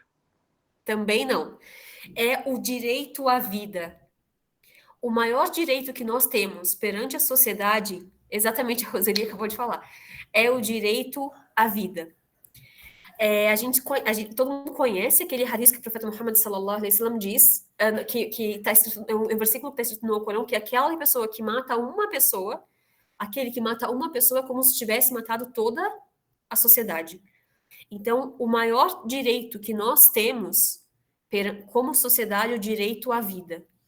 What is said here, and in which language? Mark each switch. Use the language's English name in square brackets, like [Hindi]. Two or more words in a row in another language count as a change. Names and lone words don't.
[Portuguese] Também não. É o direito à vida. O maior direito que nós temos perante a sociedade, exatamente a Roseli acabou de falar, é o direito à vida. Todo mundo conhece aquele hadith que o profeta Muhammad [Arabic] صلى الله عليه وسلم [Portuguese] diz, que está escrito, é um versículo que está escrito no Alcorão, que aquela pessoa que mata uma pessoa, aquele que mata uma pessoa é como se tivesse matado toda a sociedade. Então, o maior direito que nós temos como sociedade é o direito à vida.